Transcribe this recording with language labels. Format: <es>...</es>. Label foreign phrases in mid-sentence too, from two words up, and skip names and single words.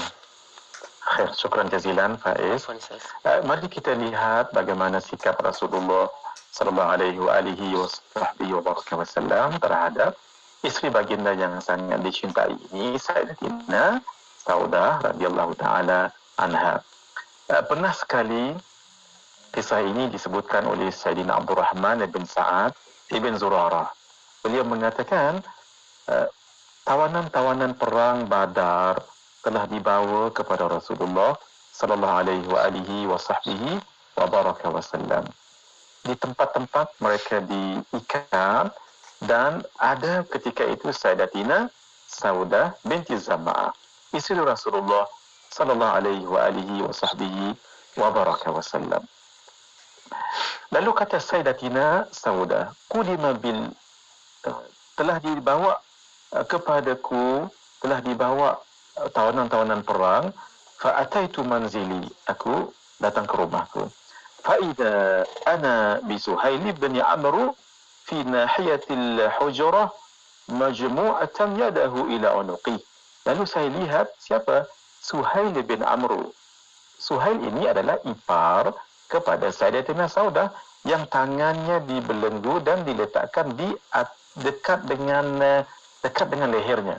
<ar>خير، شكرا جزيلا</ar> <ms>Faiz. Mari kita lihat bagaimana sikap Rasulullah</ms> <ar>صلى الله عليه وسلم</ar> <ms>terhadap isteri baginda yang sangat dicintai ini, Sayyidatina Saudah</ms> <ar>رضي الله تعالى عنها.</ar> <ms>Pernah sekali kisah ini disebutkan oleh Sayyidina Abdurrahman bin Sa'ad ibn Zurarah. Beliau mengatakan tawanan-tawanan perang Badar telah dibawa kepada Rasulullah</ms> <ar>صلى الله عليه وسلم.</ar> <ms>Di tempat-tempat mereka diikat dan ada ketika itu Sayyidatina Saudah binti Zam'ah, isteri Rasulullah</ms> <ar>صلى الله عليه وسلم.</ar> <ms>Lalu kata Sayyidatina Saudah,</ms> <ar>"قدم بال</ar> <ms>telah dibawa kepadaku, telah dibawa tawanan-tawanan perang,</ms> <ar>فأتيت منزلي,</ar> <ms>aku datang ke rumahku.</ms> <ar>فإذا أنا بسهيل بن عمرو في ناحية الحجرة مجموعة يداه إلى عنقه."</ar> <ms>Lalu saya lihat siapa? Suhail bin Amr. Suhail ini adalah ipar kepada Sayyidatina Saudah yang tangannya dibelenggu dan diletakkan di dekat dengan lehernya.</ms>